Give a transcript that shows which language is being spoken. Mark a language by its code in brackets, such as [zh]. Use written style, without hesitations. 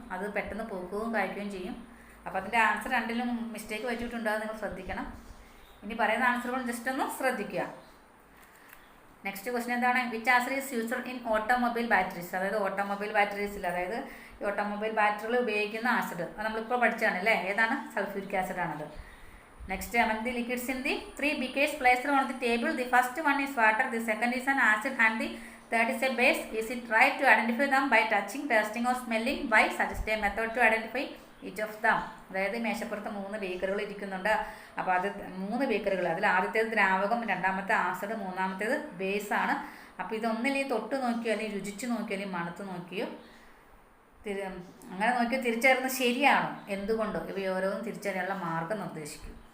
[ml] അത് പെട്ടെന്ന് പൂക്കുകയും കായ്ക്കുകയും ചെയ്യും. അപ്പോൾ അതിൻ്റെ ആൻസർ രണ്ടിലും മിസ്റ്റേക്ക് പറ്റിയിട്ടുണ്ടോ എന്ന് നിങ്ങൾ ശ്രദ്ധിക്കണം. ഇനി പറയുന്ന ആൻസറുകൾ ജസ്റ്റ് ഒന്ന് ശ്രദ്ധിക്കുക. നെക്സ്റ്റ് ക്വസ്റ്റ്യൻ എന്താണ്? [en] Which acid is used in automobile batteries? [ml] അതായത് ഓട്ടോമൊബൈൽ ബാറ്ററീസിൽ, അതായത് ഈ ഓട്ടോമൊബൈൽ ബാറ്ററികൾ ഉപയോഗിക്കുന്ന ആസിഡ് അത് നമ്മളിപ്പോൾ പഠിച്ചാണ് അല്ലേ? ഏതാണ്? സൾഫ്യൂരിക് ആസിഡ് ആണത്. [en] Next, among the liquids in the three beakers placed on the table, the first one is water, the second is an acid, and the third is a base. Is it right to identify them by touching, tasting or smelling? Why? Suggest a method to identify each of them. [ml] അതായത് മേശപ്പുറത്ത് 3 ബീക്കറുകൾ ഇരിക്കുന്നുണ്ട്. അപ്പോൾ അത് 3 ബീക്കറുകൾ, അതിൽ ആദ്യത്തേത് ദ്രാവകം, രണ്ടാമത്തെ acid, മൂന്നാമത്തേത് ബേസാണ്. അപ്പോൾ ഇതൊന്നില്ലെങ്കിൽ തൊട്ട് നോക്കിയോ അല്ലെങ്കിൽ രുചിച്ച് നോക്കിയോ അല്ലെങ്കിൽ മണത്ത് നോക്കിയോ അങ്ങനെ നോക്കിയോ തിരിച്ചറിയുന്നത് ശരിയാണോ, എന്തുകൊണ്ടോ ഇവ ഓരോന്നും തിരിച്ചറിയാനുള്ള മാർഗം നിർദ്ദേശിക്കും.